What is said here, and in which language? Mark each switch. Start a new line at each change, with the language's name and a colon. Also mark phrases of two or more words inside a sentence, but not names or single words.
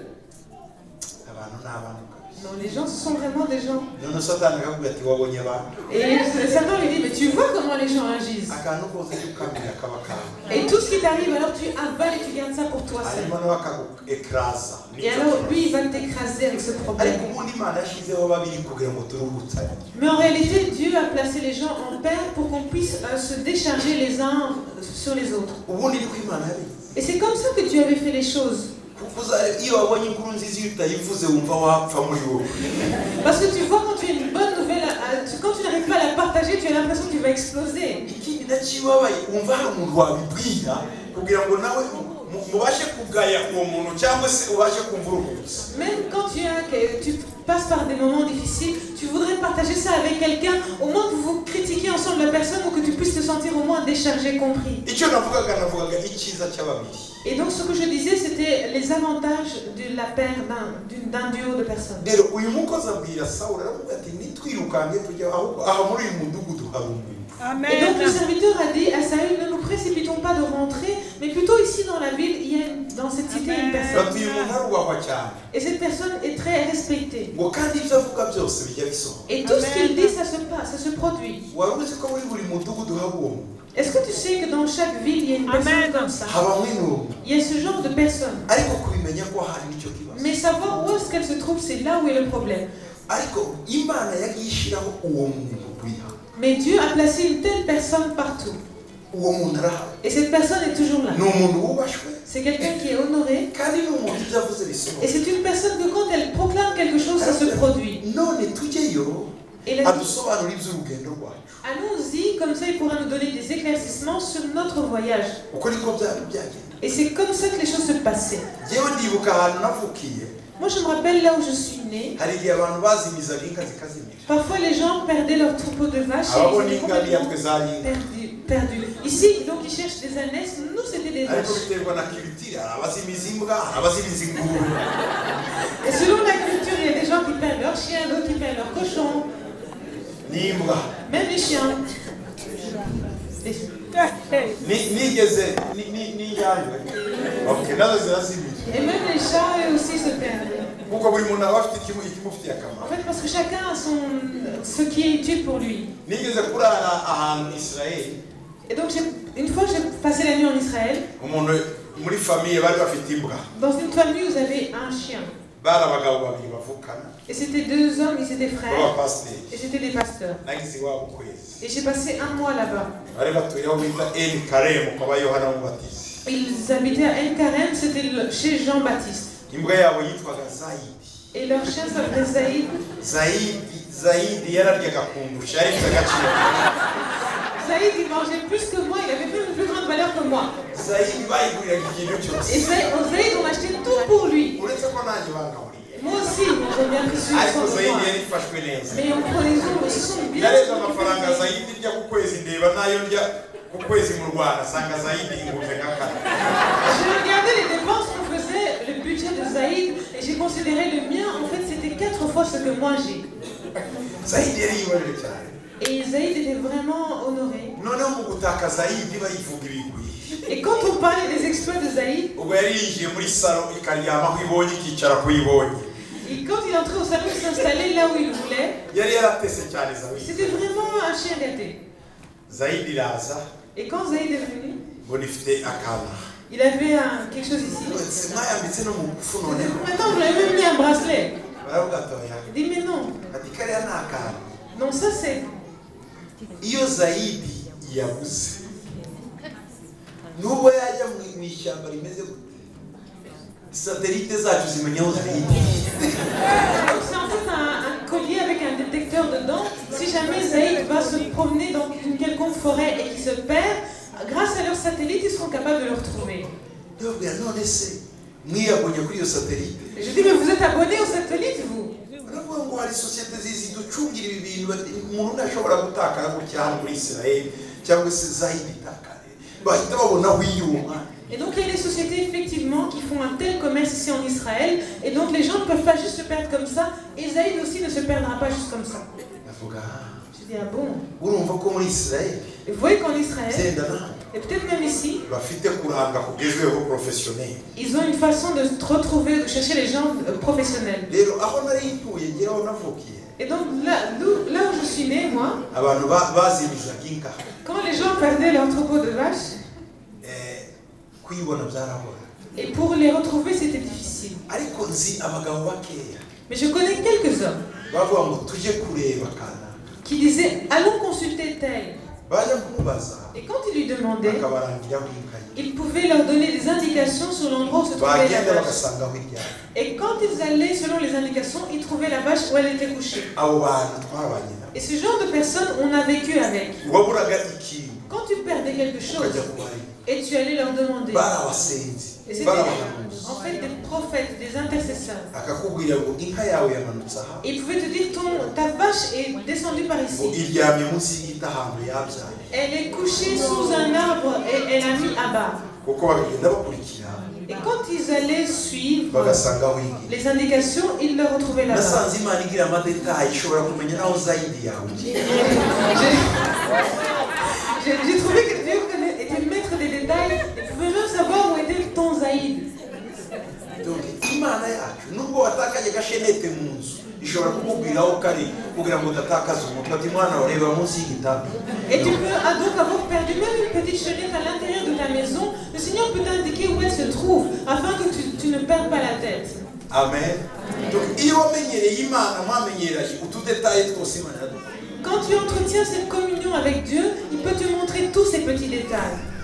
Kinyarwanda: abantu ni abantu.
French: Non, les gens, ce sont vraiment des gens.
Kinyarwanda: none satani akakubwira ati wabonye abantu
French: Et Satan lui dit, mais tu vois comment les gens agissent.
Kinyarwanda: akantu kose kukabwira kaba kawe
French: Et tout ce qui t'arrive, alors tu avales et tu gardes ça pour toi seul.
Kinyarwanda: hanyuma nawe akaguekraza.
French: Et alors lui, il va t'écraser avec ce problème.
Kinyarwanda: ariko ubundi imana yashyizeho babiri kugira ngo turuhutsane.
French: Mais en réalité, Dieu a placé les gens en paire pour qu'on puisse se décharger les uns sur les autres.
Kinyarwanda: ubundi niko imana yabizi.
French: Et c'est comme ça que Dieu avait fait les choses.
Kinyarwanda: iyo wabonye inkuru nziza iyo utayivuze wumva wapfa muri wowe.
French: Parce que tu vois, quand tu as une bonne nouvelle, quand tu n'arrives pas à la partager, tu as l'impression que tu vas exploser.
Kinyarwanda: ikindi nakibabaye wumva hari umuntu wabibwira kugira ngo nawe mubashe kugaya uwo muntu cyangwa se ubashe kumva uruhutse.
French: Même quand tu passes par des moments difficiles, tu voudrais partager ça avec quelqu'un, au moins que vous critiquiez ensemble la personne ou que tu puisses te sentir au moins déchargé, compris.
Kinyarwanda: icyo navugaga icyiza cy'ababiri.
French: Et donc ce que je disais, c'était les avantages de la paire d'un duo de personnes.
Kinyarwanda: rero uyu mukozi abwira sawuli aravuga ati nitwirukange tujya aha muri uyu mudugudu hari umuntu.
French: Et donc le serviteur a dit à Saül, ne nous précipitons pas de rentrer, mais plutôt ici dans la ville, il y a dans cette cité une personne.
Kinyarwanda: ati uyu muntu arubahwa cyane.
French: Et cette personne est très respectée.
Kinyarwanda: ngo kandi ibyo avuga byose bijya bisohoka.
French: Et tout ce qu'il dit, ça se passe, ça se produit.
Kinyarwanda: wari uzi ko muri buri mudugudu haba uwo muntu.
French: Est-ce que tu sais que dans chaque ville, il y a une personne comme ça?
Kinyarwanda: habamo intumwa.
French: Il y a ce genre de personnes.
Kinyarwanda: ariko kubimenya ko hari nicyo kibazo.
French: Mais savoir où est-ce qu'elle se trouve, c'est là où est le problème.
Kinyarwanda: ariko imana yagiye ishyiraho uwo muntu wiha.
French: Mais Dieu a placé une telle personne partout.
Kinyarwanda: uwo muntu arahari.
French: Et cette personne est toujours là.
Kinyarwanda: ni umuntu wubashwe.
French: C'est quelqu'un qui est honoré.
Kinyarwanda: kandi ni umuntu ibyo avuze
French: Et
Kinyarwanda: bisohoka.
French: c'est une personne que quand elle proclame quelque chose, ça se produit.
Kinyarwanda: none tujyeyo
French: Et la...
Kinyarwanda: adusobanurire iby'urugendo rwacu.
French: Allons-y, comme ça il pourra nous donner des éclaircissements sur notre voyage.
Kinyarwanda: uko niko byari byagenda.
French: Et c'est comme ça que les choses se passaient.
Kinyarwanda: yewe ndibuka ahantu navukiye.
French: Moi je me rappelle là où je suis née.
Kinyarwanda: hari igihe abantu bazimizaga inka zikazimira.
French: Parfois les gens perdaient leur troupeau de vaches et
Kinyarwanda: ababona
French: ils étaient
Kinyarwanda: inka ntiyatwe
French: complètement
Kinyarwanda: zari inka.
French: perdus. Ici, donc ils cherchent des ânesses, nous c'était des
Kinyarwanda: ariko
French: vaches.
Kinyarwanda: biterwa na kiritire hari abazimiza imbwa hari abazimiza ingurube.
French: Et selon la culture, il y a des gens qui perdent leurs chiens, d'autres qui perdent leurs cochons,
Kinyarwanda: n'imbwa.
French: même les chiens.
Kinyarwanda: nigeze n'injangwe. okay nazo zirazimira.
French: Et même les chats, eux aussi se perdent.
Kinyarwanda: kuko buri muntu aba afite ikimufitiye akamaro.
French: En fait, parce que chacun a ce qui est utile pour lui.
Kinyarwanda: nigeze kurara ahantu Israel.
French: Et donc, une fois, j'ai passé la nuit en Israël.
Kinyarwanda: umuntu muri famiye bari bafite imbwa.
French: Dans une famille, vous avez un chien.
Kinyarwanda: bari abagabo babiri bavukana.
French: Et c'était deux hommes, ils étaient frères.
Kinyarwanda: b'abapasiteri.
French: Et c'était des pasteurs.
Kinyarwanda: nagize iwabo ukwezi.
French: Et j'ai passé un mois là-bas.
Kinyarwanda: bari batuye aho bita eni karemu kwa Yohana Umubatizi.
French: Ils habitaient à El Karem, c'était chez Jean-Baptiste.
Kinyarwanda: imbwa yabo yitwaga Zayidi.
French: Et leur chien s'appelait Zaïd.
Kinyarwanda: Zayidi yararyaga kundusha yari ifite agaciro.
French: Zaïd, il mangeait plus que moi, il avait même une plus grande valeur que moi.
Kinyarwanda: Zayidi bayiguriraga ikintu cyose.
French: Et Zaïd, on achetait tout pour lui.
Kinyarwanda: Uretse ko nanjye bangaburiye.
French: Moi aussi, j'ai bien pris sur
Kinyarwanda: Ariko
French: moi.
Kinyarwanda: Zayidi yari ifashwe neza.
French: Mais on prend les autres, ils sont bien.
Kinyarwanda: Narebye amafaranga Zayidi ndya ku kwezi ndeba nayo ndya ku kwezi mu Rwanda sanga Zayidi ingumve nka kane.
French: J'ai regardé les dépenses qu'on faisait, le budget de Zaïd, et j'ai considéré le mien, en fait, c'était 4 fois ce que moi j'ai.
Kinyarwanda: Zayidi yari yiboneye cyane.
French: Et Zaïd était vraiment honoré.
Kinyarwanda: Noneho mu gutaka Zayidi bayivuga ibigwi.
French: Et quand on parlait des exploits de Zaïd,
Kinyarwanda: ubwo yari yinjiye muri salo ikaryama aho ibonye ikicara ku ibonye.
French: et quand il entrait au salon, il s'installait là où il voulait.
Kinyarwanda: Yari yaratese cyane Zayidi.
French: C'était vraiment un chien gâté.
Kinyarwanda: Zayidi iraza
French: Et quand Zaïd est venu,
Kinyarwanda: mbona ifite akana.
French: il avait quelque chose ici.
Kinyarwanda: Mwayambitse no mu mufu noneho.
French: Maintenant, vous l'avez même mis un bracelet.
Kinyarwanda: Baravuga atoya.
French: Il dit, mais non.
Kinyarwanda: Ati kariya ni akana.
French: Non, ça c'est...
Kinyarwanda: Iyo Zayidi yabuze nubwo yajya mu ishyamba rimeze gute satelite zacu zimenya aho Zayidi.
French: C'est en fait un collier avec un détecteur dedans. Si jamais Zaïd va se promener dans une quelconque forêt et qu'il se perd, grâce à leur satellite, ils seront capables de le retrouver.
Kinyarwanda: Ndabwira none se mwiyabonye kuri iyo satelite.
French: Et je dis, mais vous êtes abonné au satellite, vous?
Kinyarwanda: Baravuga ngo hari sosiyete ziducungira ibi bintu umuntu ntashobora gutakara gutya hano muri Israel cyangwa se Zayidi itakare bahita babona aho iyuma.
French: Et donc il y a des sociétés effectivement qui font un tel commerce ici en Israël, et donc les gens ne peuvent pas juste se perdre comme ça, et Zaïd aussi ne se perdra pas juste comme ça.
Kinyarwanda: Ndavuga
French: Je dis, ah bon?
Kinyarwanda: urumva ko muri Israel
French: Et vous voyez qu'en Israël,
Kinyarwanda: zenda nawe
French: et peut-être même ici,
Kinyarwanda: bafite kuranga kugezweho professionnel.
French: ils ont une façon de se retrouver, de chercher les gens professionnels.
Kinyarwanda: Rero aho nari ntuye ngeraho navukiye
French: Et donc là où je suis né, moi,
Kinyarwanda: abantu bazimizaga inka
French: quand les gens perdaient leur troupeau de vaches,
Kinyarwanda: kuyibona byarabora.
French: et pour les retrouver c'était difficile.
Kinyarwanda: Ariko nzi abagabo bakeya
French: Mais je connais quelques hommes
Kinyarwanda: bavuga ngo tujye kureba kana
French: qui disaient, allons consulter tel.
Kinyarwanda: bajya kumubaza
French: Et quand ils lui demandaient,
Kinyarwanda: akabarangira aho inka ye
French: il pouvait leur donner des indications sur l'endroit où se trouvait la
Kinyarwanda: bagenda
French: vache.
Kinyarwanda: bagasanga aho iryamye.
French: Et quand ils allaient selon les indications, ils trouvaient la vache où elle était couchée.
Kinyarwanda: Abo bantu twabanye nabo
French: Et ce genre de personnes, on a vécu avec.
Kinyarwanda: waburaga ikintu
French: Quand tu perdais quelque chose
Kinyarwanda: ukajya kubareba
French: et tu allais leur demander,
Kinyarwanda: barabasenzi
French: et c'était
Kinyarwanda: barabahanuzi
French: en fait des prophètes, des intercesseurs.
Kinyarwanda: akakubwira ngo inka yawe yamanutse aha
French: Et ils pouvaient te dire, ta vache est descendue par
Kinyarwanda: ngo
French: ici.
Kinyarwanda: iryamye munsi y'igiti ahantu yabyaye
French: Elle est couchée sous un arbre et elle a mis à bas.
Kinyarwanda: kuko bagenda bakurikira
French: Et quand ils allaient suivre
Kinyarwanda: bagasanga aho igiye.
French: les indications, ils le retrouvaient là-bas.
Kinyarwanda: nasanze imana igira amadetayi ishobora kumenya naho Zayidi yawe igiye.
French: J'ai trouvé que Dieu était maître des détails et pouvait même savoir où était ton Zaïd.
Kinyarwanda: Donc imana yacu nubwo watakaje gashenete mu nzu ishobora kukubwira aho kari kugira ngo udatakaze umutwe ati mwana ureba munsi y'igitanda.
French: Et tu peux donc avoir perdu même une petite chenette à l'intérieur de ta maison. Le Seigneur peut t'indiquer où elle se trouve afin que tu ne perdes pas la tête.
Kinyarwanda: Amen. Donc iyo wamenyereye imana mwamenyereye utudetaye twose imana yaduha.
French: Quand tu entretiens cette communion avec Dieu, il peut te montrer tous ces petits détails.